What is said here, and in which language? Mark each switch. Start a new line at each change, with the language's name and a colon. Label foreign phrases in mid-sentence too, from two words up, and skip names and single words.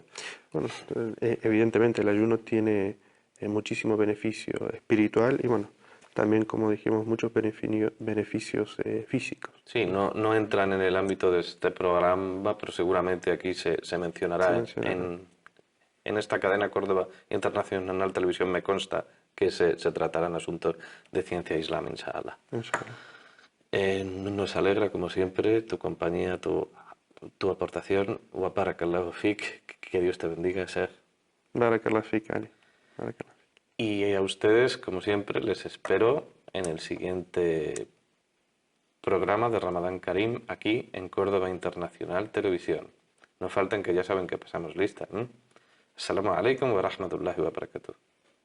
Spanish: Bueno, evidentemente el ayuno tiene muchísimo beneficio espiritual y bueno, también como dijimos, muchos beneficios físicos. Sí, no entran en el ámbito de este programa, pero seguramente aquí se mencionará Se mencionará. en esta cadena Córdoba Internacional Televisión, me consta que se tratarán asuntos de ciencia islam, inshallah. Inshallah. Nos alegra, como siempre, tu compañía, tu aportación.
Arabic: وبارك الله فيك,
Spanish: que Dios te bendiga, Sheikh.
Arabic: بارك الله فيك، Ali. بارك الله فيك.
Spanish: Y a ustedes, como siempre, les espero en el siguiente programa de Ramadán Karim aquí en Córdoba Internacional Televisión. No falten, que ya saben que pasamos lista.
Arabic: السلام عليكم ورحمة الله وبركاته.